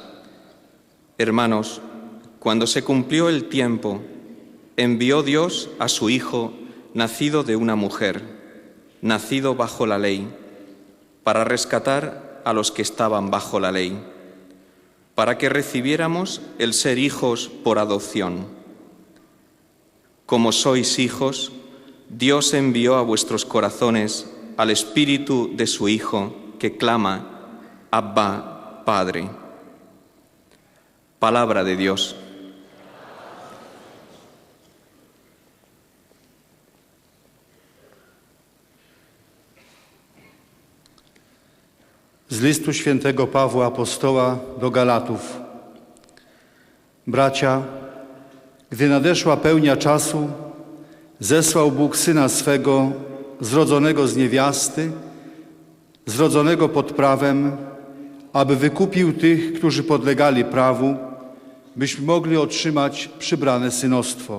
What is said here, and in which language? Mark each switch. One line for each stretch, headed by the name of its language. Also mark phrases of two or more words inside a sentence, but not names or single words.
Spanish: Hermanos, cuando se cumplió el tiempo, envió Dios a su Hijo, nacido de una mujer, nacido bajo la ley, para rescatar a los que estaban bajo la ley, para que recibiéramos el ser hijos por adopción. Como sois hijos, Dios envió a vuestros corazones al Espíritu de su Hijo, que clama, Abba, Padre. Palabra de Dios.
Polish: Z listu świętego Pawła Apostoła do Galatów. Bracia, gdy nadeszła pełnia czasu, zesłał Bóg Syna swego, zrodzonego z niewiasty, zrodzonego pod prawem, aby wykupił tych, którzy podlegali prawu, byśmy mogli otrzymać przybrane synostwo.